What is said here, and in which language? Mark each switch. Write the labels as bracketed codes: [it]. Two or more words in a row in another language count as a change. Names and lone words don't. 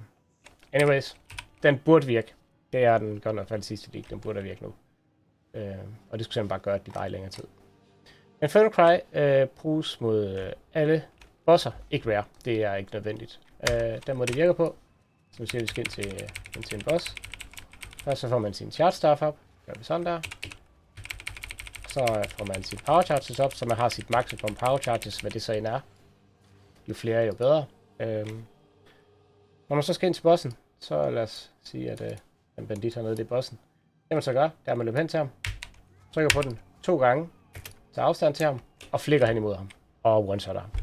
[da] Anyways, den burde virke. Det er den godt nok for det sidste del. Den burde virke nu. Og det skulle simpelthen bare gøre, at de var i længere tid. [en] Infernal Cry [da] bruges mod alle bosser. Ikke rare. Det er ikke nødvendigt. Den måde det virker på. Så vi ser, at vi skal ind til en boss. Først så får man sin [en] charge staff [da] op. Gør vi sådan der. Så får man sin [en] power charges [da] op, så man har sit [en] maximum power charges, [da] hvad det så end er. Jo flere, jo bedre. Når man så skal ind til bossen, så lad os sige, at en bandit hernede, det er bossen. Det man så gør, det er, at man løber hen til ham, trykker på den 2 gange, tager afstand til ham, og flikker hen imod ham, og one-shotter ham.